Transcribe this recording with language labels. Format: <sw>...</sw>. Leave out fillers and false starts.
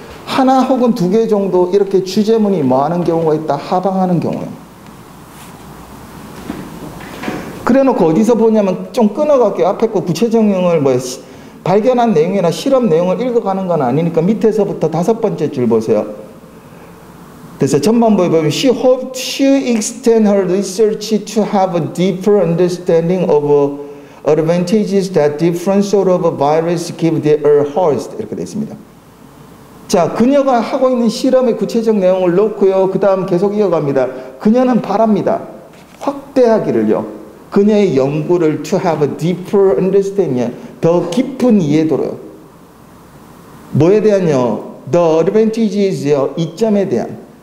<ko>하나 혹은 두 개 정도 이렇게 주제문이 뭐 하는 경우가 있다. 하방하는 경우요. 그래놓고 어디서 보냐면 좀 끊어갈게요. 앞에 거 구체적용을 발견한 내용이나 실험 내용을 읽어가는 건 아니니까 밑에서부터 5번째 줄 보세요.</ko> <en>그래서 전반부에 보면 she hoped to extend her research to have a deeper understanding of advantages that different sort of virus give their host.</en> <ko>이렇게 되어 있습니다. 자, 그녀가 하고 있는 실험의 구체적 내용을 놓고요. 그 다음 계속 이어갑니다. 그녀는 바랍니다. 확대하기를요. 그녀의 연구를</ko> <en>to have a deeper understanding,</en> <ko>더 깊은 이해도로요. 뭐에 대한요?</ko> <en>The advantages</en> <ko>요. 이점에 대한.</ko>